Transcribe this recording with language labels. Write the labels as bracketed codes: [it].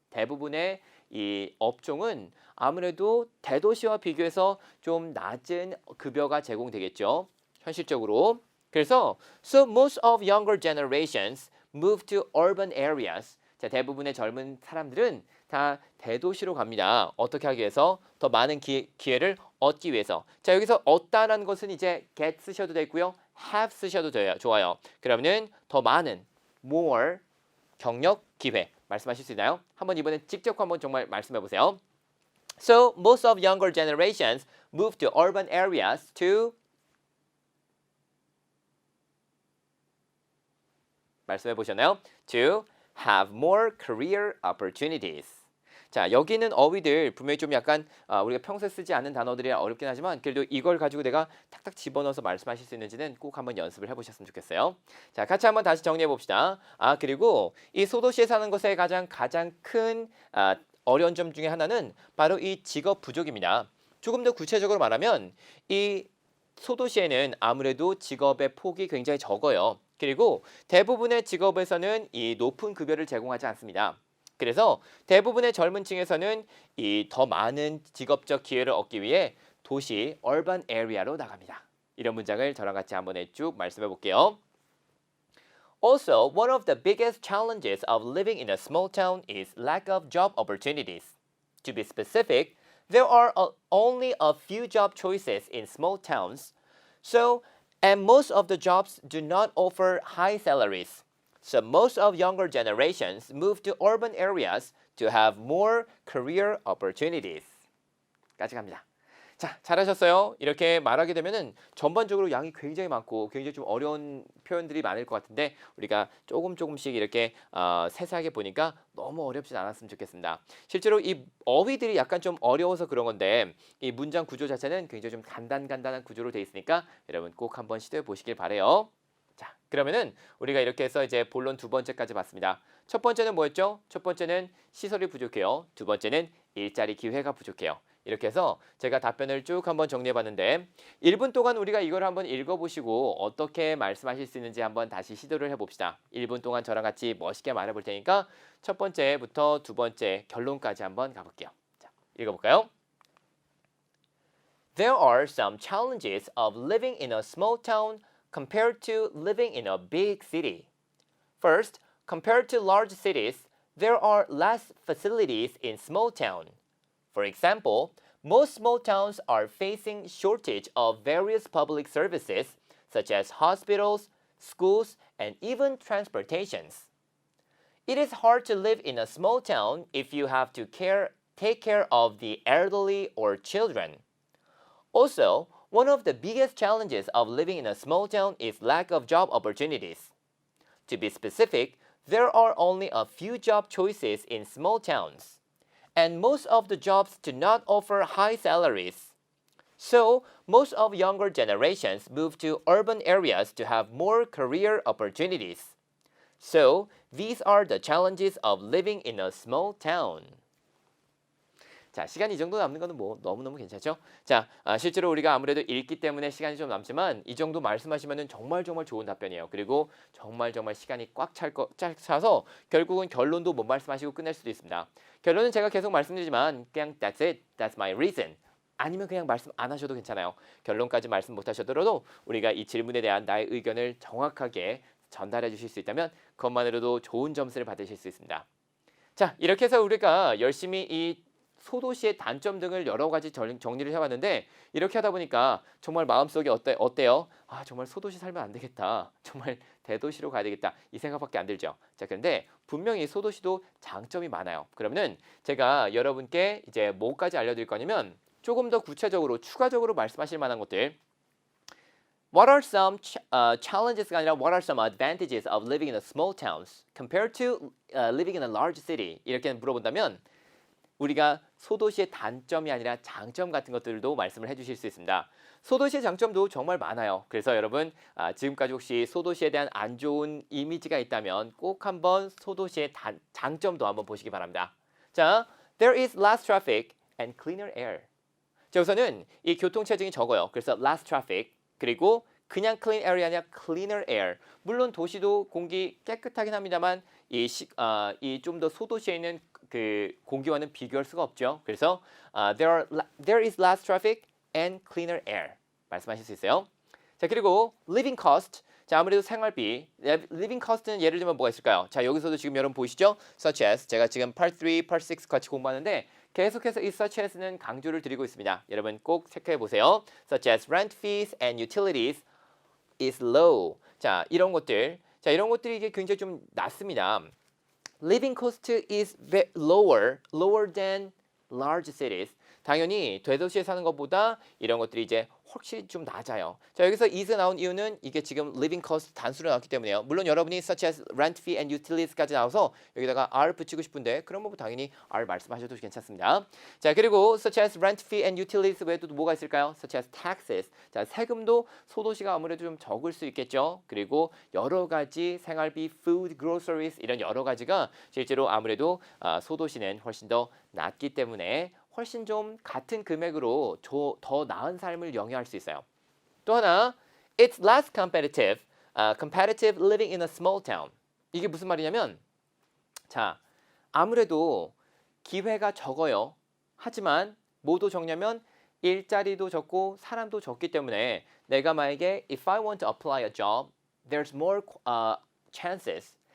[ko] 대부분의 이 업종은 아무래도 대도시와 비교해서 좀 낮은 급여가 제공되겠죠. 현실적으로. 그래서 [en] so most of younger generations move to urban areas. [ko] 자, 대부분의 젊은 사람들은 다 대도시로 갑니다. 어떻게 하기 위해서? 더 많은 기회를 얻기 위해서. 자, 여기서 얻다라는 것은 이제 get 쓰셔도 되고요. have 쓰셔도 좋아요. 그러면은 더 많은 more 경력 기회 말씀하실 수 있나요? 한번 이번엔 직접 한번 정말 말씀해 보세요. [en] So most of younger generations move to urban areas to [ko] 말씀해 보셨나요? [en] To have more career opportunities. [ko] 자, 여기는 어휘들 분명히 좀 약간 우리가 평소에 쓰지 않는 단어들이 어렵긴 하지만 그래도 이걸 가지고 내가 탁탁 집어넣어서 말씀하실 수 있는지는 꼭 한번 연습을 해보셨으면 좋겠어요. 자, 같이 한번 다시 정리해 봅시다. 그리고 이 소도시에 사는 것의 가장 큰 어려운 점 중에 하나는 바로 이 직업 부족입니다. 조금 더 구체적으로 말하면 이 소도시에는 아무래도 직업의 폭이 굉장히 적어요. 그리고 대부분의 직업에서는 이 높은 급여를 제공하지 않습니다. 그래서 대부분의 젊은 층에서는 이 더 많은 직업적 기회를 얻기 위해 도시 urban area로 나갑니다. 이런 문장을 저랑 같이 한번 쭉 말씀해 볼게요. [en] Also, one of the biggest challenges of living in a small town is lack of job opportunities. To be specific, there are only a few job choices in small towns, and most of the jobs do not offer high salaries. So most of younger generations move to urban areas to have more career opportunities. [ko] 까지 갑니다. 자, 잘하셨어요. 이렇게 말하게 되면은 전반적으로 양이 굉장히 많고 굉장히 좀 어려운 표현들이 많을 것 같은데 우리가 조금씩 이렇게 세세하게 보니까 너무 어렵진 않았으면 좋겠습니다. 실제로 이 어휘들이 약간 좀 어려워서 그런 건데 이 문장 구조 자체는 굉장히 좀 간단한 구조로 돼 있으니까 여러분 꼭 한번 시도해 보시길 바래요. 자, 그러면은 우리가 이렇게 해서 이제 본론 두 번째까지 봤습니다. 첫 번째는 뭐였죠? 첫 번째는 시설이 부족해요. 두 번째는 일자리 기회가 부족해요. 이렇게 해서 제가 답변을 쭉 한번 정리해 봤는데 1분 동안 우리가 이걸 한번 읽어보시고 어떻게 말씀하실 수 있는지 한번 다시 시도를 해봅시다. 1분 동안 저랑 같이 멋있게 말해볼 테니까 첫 번째부터 두 번째 결론까지 한번 가볼게요. 자, 읽어볼까요? [en] There are some challenges of living in a small town compared to living in a big city. First, compared to large cities, there are less facilities in small town. For example, most small towns are facing shortage of various public services such as hospitals, schools, and even transportations. It is hard to live in a small town if you have to take care of the elderly or children. Also, one of the biggest challenges of living in a small town is lack of job opportunities. To be specific, there are only a few job choices in small towns, and most of the jobs do not offer high salaries. So, most of younger generations move to urban areas to have more career opportunities. So, these are the challenges of living in a small town. [ko] 자, 시간이 이 정도 남는 거는 뭐 너무너무 괜찮죠? 자, 실제로 우리가 아무래도 읽기 때문에 시간이 좀 남지만 이 정도 말씀하시면은 정말 좋은 답변이에요. 그리고 정말 시간이 꽉 차서 결국은 결론도 못 말씀하시고 끝낼 수도 있습니다. 결론은 제가 계속 말씀드리지만 그냥 [en] that's it, that's my reason. [ko] 아니면 그냥 말씀 안 하셔도 괜찮아요. 결론까지 말씀 못 하셔더라도 우리가 이 질문에 대한 나의 의견을 정확하게 전달해 주실 수 있다면 그것만으로도 좋은 점수를 받으실 수 있습니다. 자, 이렇게 해서 우리가 열심히 이 소도시의 단점 등을 여러 가지 정리를 해봤는데 이렇게 하다 보니까 정말 마음속에 어때요? 아, 정말 소도시 살면 안 되겠다. 정말 대도시로 가야 되겠다. 이 생각밖에 안 들죠. 자, 그런데 분명히 소도시도 장점이 많아요. 그러면은 제가 여러분께 이제 뭐까지 알려드릴 거냐면 조금 더 구체적으로 추가적으로 말씀하실 만한 것들. [en] What are some challenges가 [ko] 아니라 [en] what are some advantages of living in a small towns compared to living in a large city? [ko] 이렇게 물어본다면 우리가 소도시의 단점이 아니라 장점 같은 것들도 말씀을 해주실 수 있습니다. 소도시의 장점도 정말 많아요. 그래서 여러분 지금까지 혹시 소도시에 대한 안 좋은 이미지가 있다면 꼭 한번 소도시의 장점도 한번 보시기 바랍니다. [en] 자, there is less traffic and cleaner air. [ko] 자, 우선은 이 교통체증이 적어요. 그래서 [en] less traffic 그리고 그냥 clean air이 아니라 cleaner air. [ko] 물론 도시도 공기 깨끗하긴 합니다만 이 좀 더 소도시에 있는 그 공기와는 비교할 수가 없죠. [en] 그래서 there is less traffic and cleaner air [ko] 말씀하실 수 있어요. 자, 그리고 living cost. 자, 아무래도 생활비. living cost는 예를 들면 뭐가 있을까요? 자, 여기서도 지금 여러분 보이시죠? such as 제가 지금 part 3, part 6 같이 공부하는데 계속해서 이 such as는 강조를 드리고 있습니다. 여러분 꼭 체크해 보세요. [en] such as rent fees and utilities is low. [ko] 자, 이런 것들. 자, 이런 것들이 이게 굉장히 좀 낮습니다. [en] Living cost is lower than large cities. [ko] 당연히 대도시에 사는 것보다 이런 것들이 이제 확실히 좀 낮아요. 자, 여기서 is 나온 이유는 이게 지금 living cost 단수로 나왔기 때문에요. 물론 여러분이 such as rent fee and utilities까지 나와서 여기다가 r 붙이고 싶은데 그런 뭐 당연히 r 말씀하셔도 괜찮습니다. 자, 그리고 such as rent fee and utilities 외에도 뭐가 있을까요? [en] such as taxes. [ko] 자, 세금도 소도시가 아무래도 좀 적을 수 있겠죠. 그리고 여러 가지 생활비, food, groceries 이런 여러 가지가 실제로 아무래도 소도시는 훨씬 더 낮기 때문에 훨씬 좀 같은 금액으로 더 나은 삶을 영위할 수 있어요. 또 하나, [en] it's less competitive living in a small town. [ko] 이게 무슨 말이냐면, 자, 아무래도 기회가 적어요. 하지만 뭐도 적냐면 일자리도 적고 사람도 적기 때문에 내가 만약에 [en] if I want to apply a job, there's more chances.